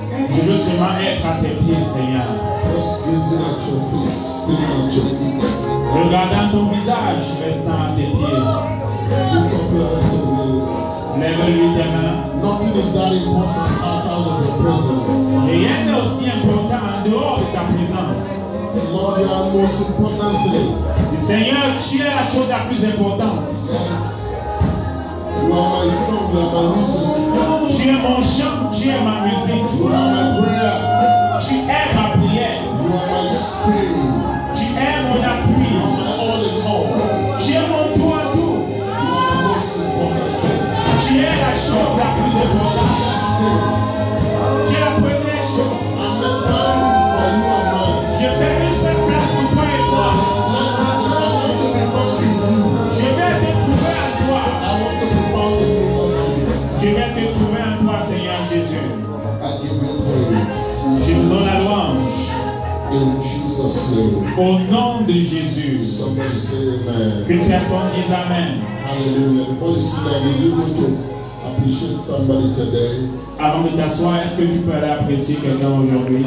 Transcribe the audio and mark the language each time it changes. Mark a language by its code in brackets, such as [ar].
[fr] Je veux seulement être à tes pieds, Seigneur. [en] Just gazing at your face, staring at your feet. [fr] Regardant ton visage, restant à tes pieds. [en] Lift up your head to me. [fr] Lève-lui tes mains. [en] Nothing is that important outside of your presence. [fr] Rien n'est aussi important en dehors de ta présence. [en] So Lord, you are the most important thing. [fr] Seigneur, tu es la chose la plus importante. [en] Yes. You are my song, you are my music. [fr] Tu es mon chant, tu es ma musique. [en] You are my prayer. [fr] Tu es ma prière. [en] You are my stay. [fr] Tu es mon appui. [en] You are my all in all. [fr] Tu es mon tout en tout. [en] You are the most important thing. [fr] Tu es la chose la plus importante. Tu es la première chose. [en] I'm not bound for you and mine. [fr] Je fais une seule place pour toi et moi. [en] Lord Jesus, I want to be found in you. [fr] Je vais te trouver en toi. [en] I want to be found in you, Lord Jesus. [fr] Je vais te trouver en toi, Seigneur Jésus. [en] I give you praise. [fr] Je vous donne la louange. [en] In Jesus' name. [fr] Au nom de Jésus. [en] Somebody say amen. [fr] Qu'une personne dise Amen. [en] Hallelujah. Before you sit down, did you want to appreciate somebody today? [fr] Avant de t'asseoir, est-ce que tu peux aller apprécier quelqu'un aujourd'hui?